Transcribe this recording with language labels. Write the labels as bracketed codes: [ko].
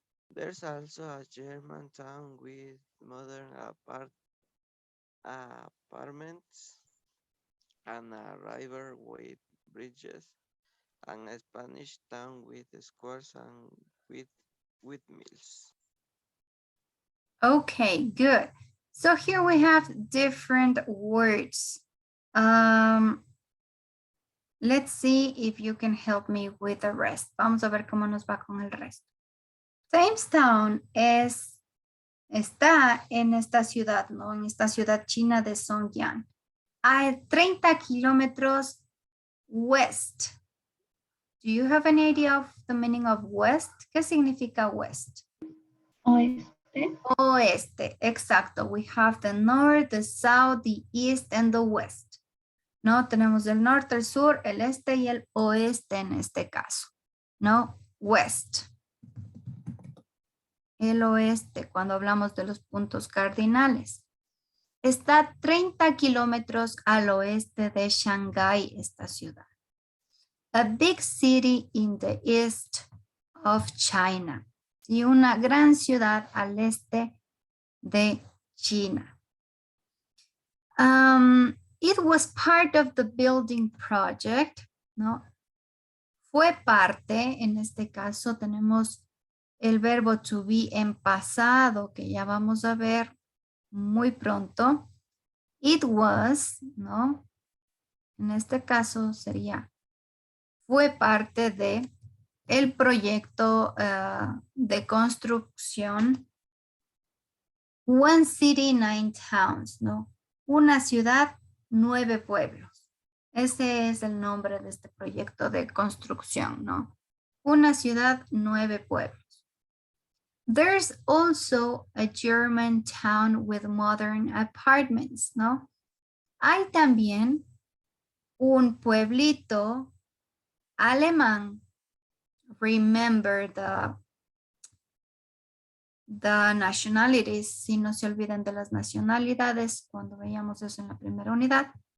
[en] There's also a German town with modern apartments and a river with bridges, and a Spanish town with squares and with windmills. Okay, good. So here we have different words. Let's see if you can help me with the rest. [es] Vamos a ver cómo nos va con el resto. Jamestown está en esta ciudad, ¿no? En esta ciudad china de Songjiang. A 30 kilómetros west. [en] Do you have any idea of the meaning of west? [es] ¿Qué significa west? Oeste. Oeste, exacto. [en] We have the north, the south, the east, and the west. [es] ¿No? Tenemos el norte, el sur, el este y el oeste en este caso. ¿No? West. El oeste, cuando hablamos de los puntos cardinales. Está 30 kilómetros al oeste de Shanghái, esta ciudad. [en] A big city in the east of China. [es] Y una gran ciudad al este de China. [en] It was part of the building project, ¿no? [es] Fue parte, en este caso tenemos el verbo to be en pasado, que ya vamos a ver muy pronto. [en] It was, [es] ¿no? En este caso sería, fue parte de el proyecto de construcción One City, Nine Towns, ¿no? Una ciudad, 9 pueblos. Ese es el nombre de este proyecto de construcción, ¿no? Una ciudad, 9 pueblos. [en] There's also a German town with modern apartments, ¿no? [es] Hay también un pueblito alemán. [en] Remember the nationalities, [es] si no se olvidan de las nacionalidades, cuando veíamos eso en la primera unidad.